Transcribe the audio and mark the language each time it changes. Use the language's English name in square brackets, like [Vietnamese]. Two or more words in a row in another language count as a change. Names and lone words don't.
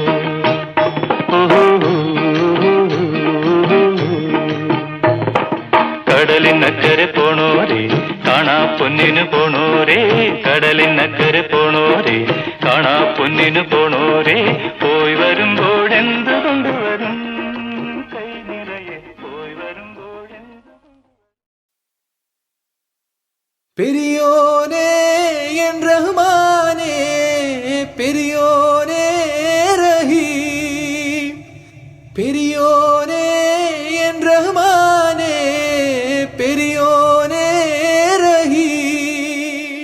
[Malayalam] കടലിനക്കരെ പോണോരേ കാണാ പൊന്നിന് പോണോരേ, കടലിനക്കരെ പോണോരേ കാണാ പൊന്നിന് പോണോരേ, പോയി വരുമ്പോഴെന്ത് കൊണ്ടുവരും കൈ നിറയെ, പോയി വരുമ്പോഴെന്ത്. [Tamil] பெரியோனே என் ரஹ்மானே, பெரியோனே ரஹீம், பெரியோனே என் ரஹ்மானே, பெரியோனே ரஹீம்.